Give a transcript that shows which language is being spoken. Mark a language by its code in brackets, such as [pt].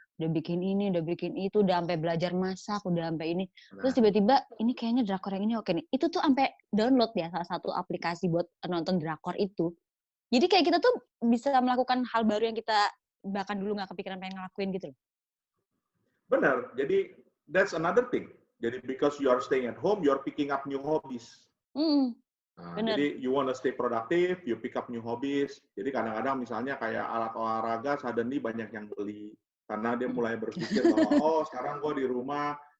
[id] Udah bikin ini, udah bikin itu, udah sampai belajar masak, udah sampai ini. Terus tiba-tiba, ini kayaknya drakor yang ini oke nih. Itu tuh sampai download ya salah satu aplikasi buat nonton drakor itu. Jadi kayak kita tuh bisa melakukan hal baru yang kita bahkan dulu nggak kepikiran pengen ngelakuin gitu loh. Benar, jadi [en] that's another thing. Jadi because you are staying at home, you are picking up new hobbies. Jadi you want to stay productive, you pick up new hobbies. [id] Jadi kadang-kadang misalnya kayak alat olahraga, suddenly banyak yang beli. Karena dia mulai berpikir bahwa, oh sekarang gue di rumah.